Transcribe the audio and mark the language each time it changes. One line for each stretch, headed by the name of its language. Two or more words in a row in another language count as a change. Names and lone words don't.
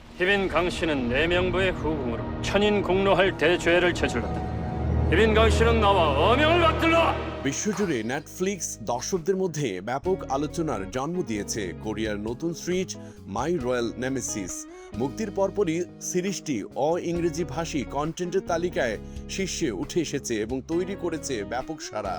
Korean: 희빈 강 씨는 내 명부의 후궁으로 천인 공로할 대죄를 저질렀다. 희빈 강 씨는 나와 어명을 받들라!
Bangla: বিশ্বজুড়ে নেটফ্লিক্স দর্শকদের মধ্যে ব্যাপক আলোচনার জন্ম দিয়েছে কোরিয়ার নতুন সিরিজ মাই রয়্যাল নেমেসিস। মুক্তির পরপরই সিরিজটি ইংরেজি ভাষী কন্টেন্টের তালিকায় শীর্ষে উঠে এসেছে এবং তৈরি করেছে ব্যাপক সাড়া।